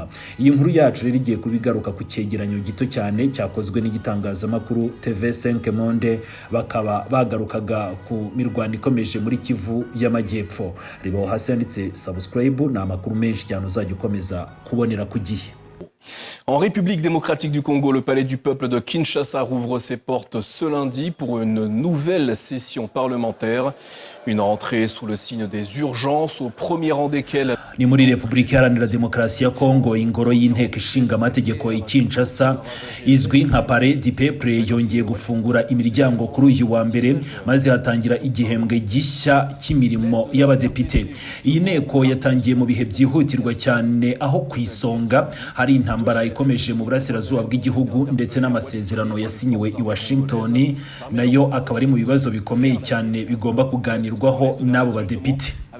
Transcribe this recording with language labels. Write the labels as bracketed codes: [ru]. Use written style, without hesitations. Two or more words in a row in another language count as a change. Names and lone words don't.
[rw] Iyi nkuru yacu rero igiye kubigaruka ku cyegeranyo gito cyane cyakozwe n'igitangazamakuru TV5 Monde, bakaba bagarukaga ku mirwano ikomeje muri Kivu y'Amajyepfo. Ribaho hasi yanditse subscribe na amakuru menshi cyane uzajya ukomeza kubonera ku gihe. [fr] En République démocratique du Congo, le palais du peuple de Kinshasa rouvre ses portes ce lundi pour une nouvelle session parlementaire. Une rentrée sous le signe des urgences, au premier rang desquelles... [rw] Ni muri Repubulika Iharanira Demokarasi ya Kongo, ingoro y'inteko ishinga amategeko i Kinshasa izwi nka Palais du Peuple yongeye gufungura imiryango kuri uyu wa mbere, maze hatangira igihembwe gishya cy'imirimo y'abadepite. Iyi nteko yatangiye mu bihe byihutirwa cyane, aho ku isonga hari intambara ikomeje mu burasirazuba bw'igihugu ndetse n'amasezerano yasinyiwe i Washington, nayo akaba ari mu bibazo bikomeye cyane bigomba kuganirwaho n'abo badepite.